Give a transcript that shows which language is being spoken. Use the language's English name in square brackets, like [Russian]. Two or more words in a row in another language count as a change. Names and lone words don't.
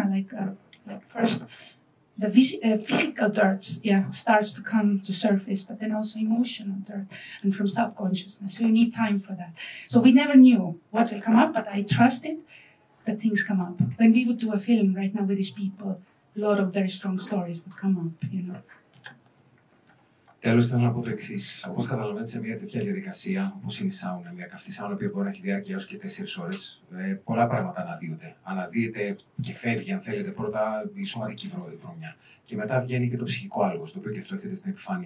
[English] Like first, the physical dirt, starts to come to surface, but then also emotional dirt and from subconsciousness. So you need time for that. So we never knew what will come up, but I trusted that things come up. When we would do a film right now with these people, a lot of very strong stories would come up, you know. [Greek] Τέλος, θέλω να πω το εξής. Όπως καταλαβαίνετε, σε μια τέτοια διαδικασία, όπως είναι η σάουνα, μια καυτή σάουνα που μπορεί να έχει διάρκεια έως και 4 ώρες, πολλά πράγματα αναδύονται. Αναδύεται και φεύγει, αν θέλετε, πρώτα η σωματική βρωμιά. Και μετά βγαίνει και το ψυχικό άλογος, το οποίο και αυτό έρχεται στην επιφάνεια.